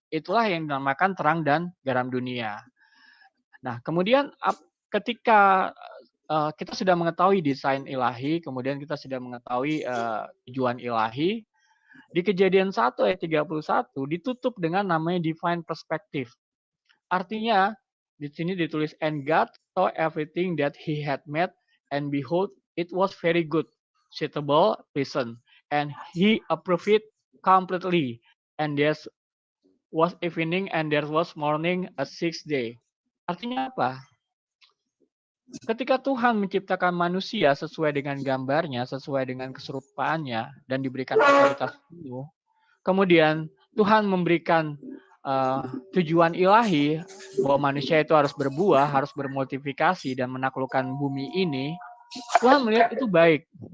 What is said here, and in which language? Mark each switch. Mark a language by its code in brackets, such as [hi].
[id] Itulah yang dinamakan terang dan garam dunia. Nah, kemudian ketika kita sudah mengetahui desain ilahi, kemudian kita sudah mengetahui tujuan ilahi, di Kejadian 1 ayat 31 ditutup dengan namanya divine perspective. [en] Artinya di sini ditulis and God saw everything that he had made and behold it was very good, suitable, pleasant, and he approved it completely. And there was evening and there was morning, a sixth day. [id] Artinya apa? Ketika Tuhan menciptakan manusia sesuai dengan gambarnya, sesuai dengan keserupaannya, dan diberikan otoritas penuh, kemudian Tuhan memberikan tujuan ilahi bahwa manusia itu harus berbuah, harus bermultiplikasi, dan menaklukkan bumi ini, Tuhan melihat itu baik.